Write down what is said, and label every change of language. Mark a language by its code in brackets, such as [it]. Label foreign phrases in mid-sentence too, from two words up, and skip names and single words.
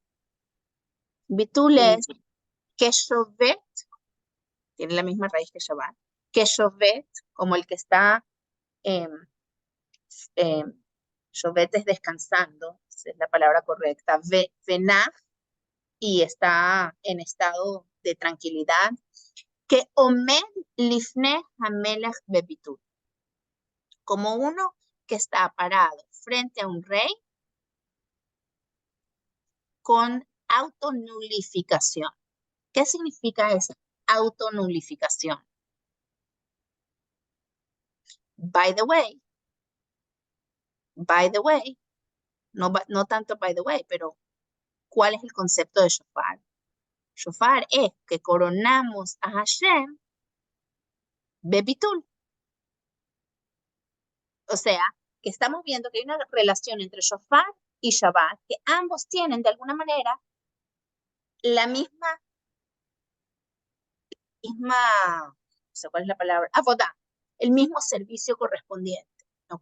[es] Bitul es que Shovet, tiene la misma raíz que Shabbat, que Shovet, como el que está Shovet es descansando, esa es la palabra correcta. Venah, y está en estado de tranquilidad. [he] כעומד לפני המלך בביטול, [es] como uno que está parado frente a un rey con autonulificación. ¿Qué significa esa autonulificación? [en] By the way, [es] no tanto [en] by the way, [es] pero ¿cuál es el concepto de shofar? Shofar es que coronamos a Hashem bebitul. O sea, que estamos viendo que hay una relación entre shofar y Shabbat, que ambos tienen de alguna manera la misma, no sé cuál es la palabra, avodah, el mismo servicio correspondiente, ¿ok?